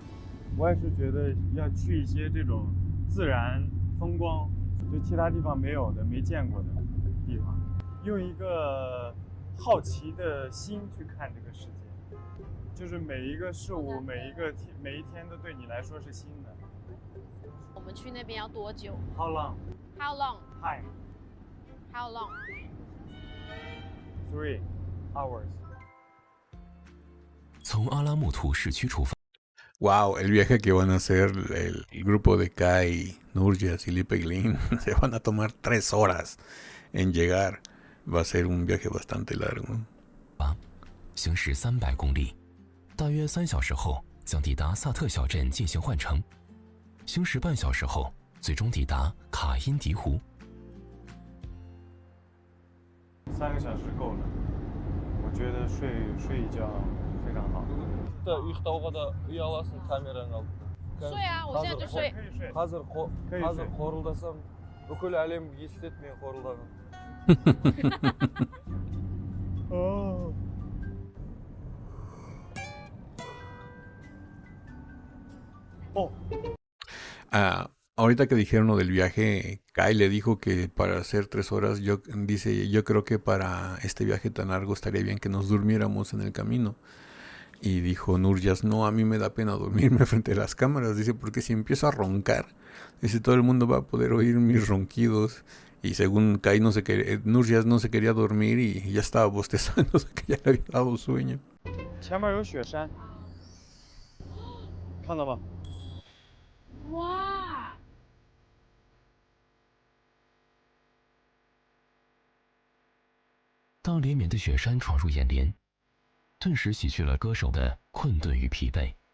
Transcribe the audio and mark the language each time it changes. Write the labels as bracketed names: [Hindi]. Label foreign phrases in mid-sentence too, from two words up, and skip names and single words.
[Chinese] 我也是觉得要去一些这种自然风光，就其他地方没有的、没见过的地方，用一个好奇的心去看这个世界，就是每一个事物、每一天都对你来说是新的。我们去那边要多久 [English] How long? ？How long? Time. How long? 3 hours. [Chinese] 从阿拉木图市区出发。 [Spanish] Wow, el viaje que van a hacer el grupo de Kai, Nurjas y Lee Pei-ling se van a tomar 3 horas en llegar. va a ser un viaje bastante largo. [Chinese] 行驶300公里，大约3小时后将抵达萨特小镇进行换乘，行驶半小时后最终抵达卡因迪湖。 3个小时够了，我觉得睡一觉非常好。睡啊，我现在就睡。可以睡。 [Kazakh] Hazır xoruldasam бүкіл әлем естеді мен xoruldagan. [Chinese] 哦。哦。 [Spanish] Ahorita que dijeron lo del viaje, Kai le dijo que para hacer 3 horas, yo creo que para este viaje tan largo estaría bien que nos durmiéramos en el camino. Y dijo Nurjas, no, a mí me da pena dormirme frente a las cámaras, dice, porque si empiezo a roncar, dice, todo el mundo va a poder oír mis ronquidos. Y según Kai, Nurjas no se quería dormir y ya estaba bostezando, o sea que ya le había dado sueño. [Chinese] 前面有雪山，看到吗？哇！当连绵的雪山闯入眼帘，顿时洗去了歌手的困顿与疲惫。